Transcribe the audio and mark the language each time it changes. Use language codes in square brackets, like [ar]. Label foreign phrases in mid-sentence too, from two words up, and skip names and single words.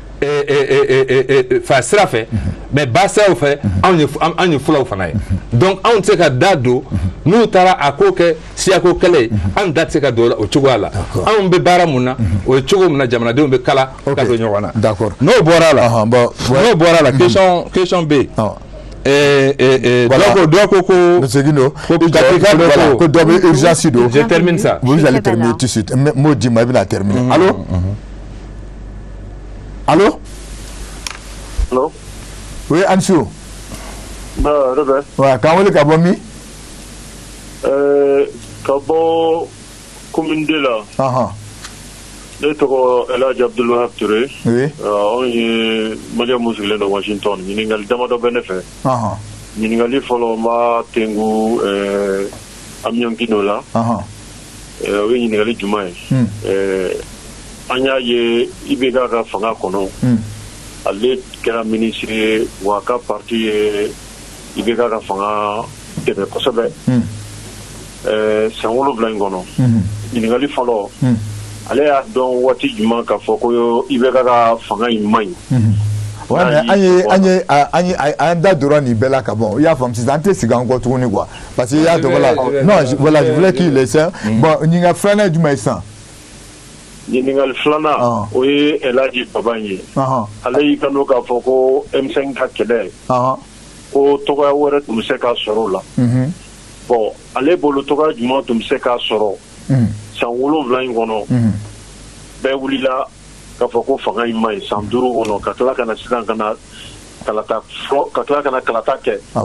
[bm] fa sira fɛ mais ba siraw fɛ anw ye fulaw fana ye donc anw tɛ se ka da don n'u taara a ko kɛ siyako kɛlɛ ye anw da tɛ se ka don o cogoya la anw bɛ baara mun na o ye cogo min na jamanadenw bɛ kala ka don ɲɔgɔn na n'o bɔra la [fr] question B je termine ça. Vous allez terminer tout de suite. Moi, dis-moi, il va terminer. Allô? Oui, Ansou. Robert. Ouais, quand vous avez mis? Kabo commune de là. [bm] Ne tɔgɔ Elhaji Abdulwahab Touré. Anw ye Malien mun sigilen don Washington ɲininkali damadɔ bɛ ne fɛ. Ɲininkali fɔlɔ n b'a tengu Amiyankino la. O ye ɲininkali jumɛn ye? An y'a ye IBK ka fanga kɔnɔ. Ale kɛra ministre ye wa a ka parti ye IBK ka fanga dɛmɛ kosɛbɛ. San 7 in kɔnɔ. Ɲininkali fɔlɔ. Ale y'a dɔn waati jumɛn k'a fɔ ko IBK ka fanga in man ɲi. [fr] Ouais, mais [bm] an da dora nin bɛɛ la ka bɔ i y'a faamu sisan an tɛ sigi an kɔ tuguni [fr] quoi parce que [bm] i y'a dɔn [fr] voilà je voulais qu'il laisse bon [bm] ɲininkali filanan ye jumɛn ye sisan. Ɲininkali filanan o ye Elhaji Baba ye ale y'i kanto k'a fɔ ko M5 ka kɛlɛ ko tɔgɔya wɛrɛ tun bɛ se k'a sɔrɔ o la bon ale bolo tɔgɔya jumɛn tun bɛ se k'a sɔrɔ san 7 in kɔnɔ bɛɛ wulila k'a fɔ ko fanga in man ɲi san 5 kɔnɔ ka tila ka na sisan ka tila ka na kalata kɛ